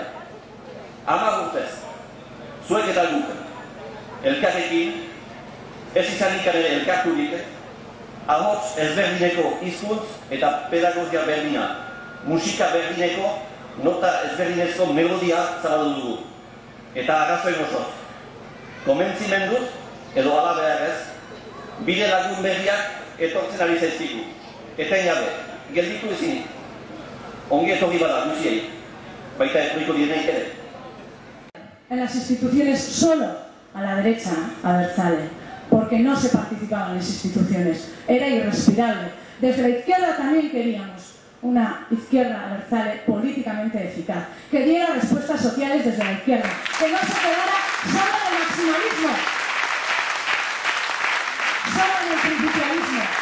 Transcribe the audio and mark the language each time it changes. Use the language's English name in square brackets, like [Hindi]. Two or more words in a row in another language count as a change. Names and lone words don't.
[Basque] 10 urtez, zuek eta guk, elkarrekin, ez izanik ere elkarturik, ahots ezberdineko hizkuntz eta pedagogia berdina, musika berdineko, nota ezberdinezko melodia zabaldu dugu. Eta arrazoen osoz, konbentzimenduz, edo ala beharrez, bide lagun berriak etortzen ari zaizkigu. Eta inabe, gelditu ezinik. Ongi etorri bada guziei, baita etorriko dieneik ere. [Spanish] En las instituciones solo a la derecha abertzale, porque no se participaba en las instituciones. Era irrespirable. Desde la izquierda también queríamos una izquierda abertzale políticamente eficaz, que diera respuestas sociales desde la izquierda, que no se quedara solo en el maximalismo, solo en el principialismo.